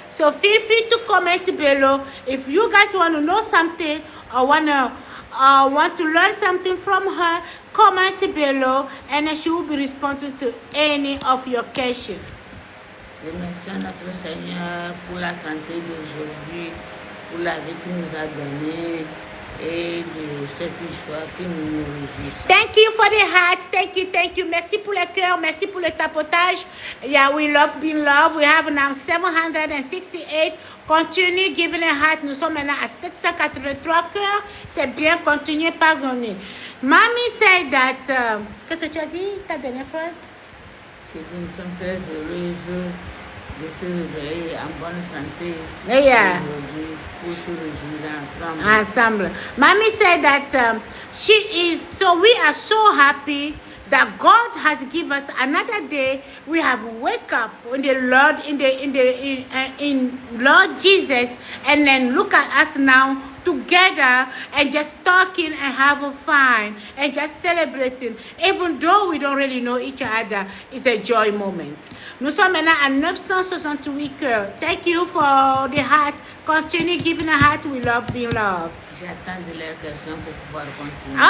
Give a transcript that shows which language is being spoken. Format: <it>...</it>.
<en>So feel free to comment below if you guys want to know something or want to learn something from her. Comment below and she will be responding to any of your questions.</en> <fr>Remercions notre Seigneur pour la santé d'aujourd'hui, pour la vie qu'il nous a donnée et de cette joie que nous nous réjouissons.</fr> <en>Thank you for the heart. Thank you.</en> <fr>Merci pour le cœur. Merci pour le tapotage.</fr> <en>Yeah, we love being loved. We have now 768. Continue giving a heart.</en> <fr>Nous sommes maintenant à 783 cœurs. C'est bien. Continuez par donner.</fr> <en>Mommy said that.</en> <fr>Qu'est-ce que tu as dit, ta dernière phrase? J'ai dit, nous sommes très heureuses de se réveiller en bonne santé Yeah. aujourd'hui pour se réjouir ensemble.</fr> <en>Mommy said that we are so happy that God has given us another day. We have wake up in the Lord, in Lord Jesus, and then look at us now together and just talking and having fun and just celebrating, even though we don't really know each other. It's a joy moment.</en> <fr>Nous sommes maintenant à 968 cœurs.</fr> <en>Thank you for the heart. Continue giving a heart. We love being loved.</en> <fr>J'attends de leurs questions pour pouvoir continuer.</fr>